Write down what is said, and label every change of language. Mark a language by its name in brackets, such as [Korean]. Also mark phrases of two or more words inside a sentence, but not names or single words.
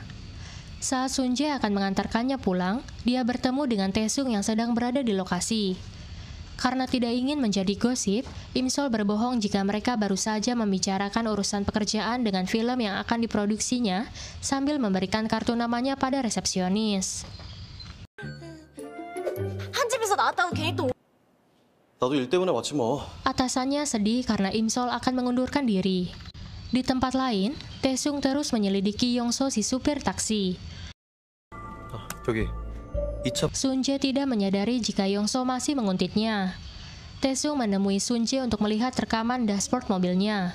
[Indonesian] Saat Sunjae akan mengantarkannya pulang, dia bertemu dengan Taesung yang sedang berada di lokasi. Karena tidak ingin menjadi gosip, Imsol berbohong jika mereka baru saja membicarakan urusan pekerjaan dengan film yang akan diproduksinya sambil memberikan kartu namanya pada resepsionis. [Korean] 한 집에서 나왔다고 괜히 또 나도 일 때문에 왔지 뭐. [Indonesian] Atasannya sedih karena Imsol akan mengundurkan diri. Di tempat lain, Taesung terus menyelidiki Yongso si supir taksi. [Korean] 저기 [Indonesian] Sunjae tidak menyadari jika Yongso masih menguntitnya. Taesung menemui Sunjae untuk melihat rekaman dashboard mobilnya.